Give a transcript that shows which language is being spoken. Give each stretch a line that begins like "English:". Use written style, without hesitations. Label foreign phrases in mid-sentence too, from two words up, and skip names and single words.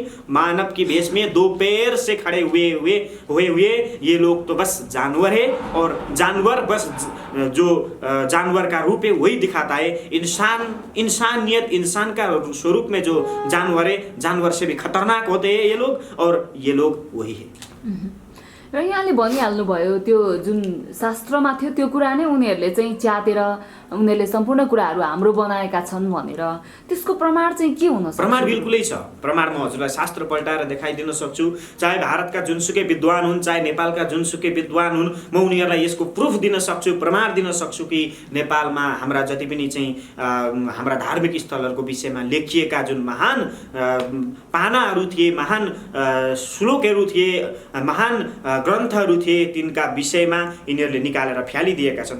Hindi: मानव की भेष में दो पैर से खड़े हुए ये लोग तो बस जानवर है, और जानवर बस जो जानवर का रूप है वही दिखाता है। इंसानियत, इंसान का स्वरूप में जो जानवर है, जानवर से भी खतरनाक होते हैं ये लोग, और ये लोग वही है।
Nepali: र यहाँले भनिहाल्नुभयो त्यो जुन शास्त्रमा थियो त्यो कुरा नै उनीहरूले चाहिँ च्यातेर उनीहरूले सम्पूर्ण कुराहरू हाम्रो बनाएका छन् भनेर, त्यसको प्रमाण चाहिँ के हुन सक्छ? प्रमाण बिल्कुलै छ। प्रमाण म हजुरलाई शास्त्र पल्टाएर देखाइदिन सक्छु। चाहे भारतका जुनसुकै विद्वान हुन्, चाहे नेपालका जुनसुकै विद्वान हुन्, म उनीहरूलाई यसको प्रुफ दिन सक्छु, प्रमाण दिन सक्छु कि नेपालमा हाम्रा जति पनि चाहिँ हाम्रा धार्मिक स्थलहरूको विषयमा लेखिएका जुन महान पानाहरू थिए, महान श्लोकहरू थिए, महान ग्रन्थहरू थिए, तिनका विषयमा यिनीहरूले निकालेर फ्यालिदिएका छन्।